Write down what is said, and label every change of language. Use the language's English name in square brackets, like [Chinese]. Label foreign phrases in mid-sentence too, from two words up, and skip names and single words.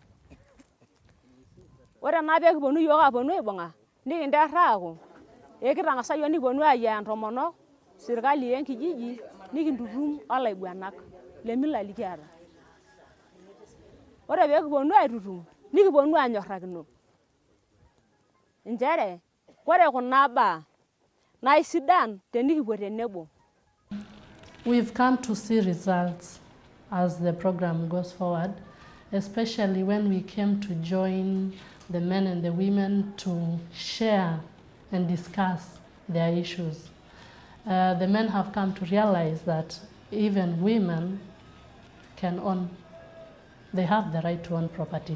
[Masai] Ore naa peekiponu yiok aaponu aibung'a nikinterr aaku ekitang'asa yiok nikiponu aayiaya ntomonok, sirkali enkijiji nikintutum olaiguanak lemila likiata. Ore peekiponu aitutum nikiponu aanyorrakino nchere ore kuna baa naa isidan tenikipuo tenebo. [English] We've come to see results as the program goes forward, especially when we came to join the men and the women to share and discuss their issues. The men have come to realize that even women can own, they have the right to own property.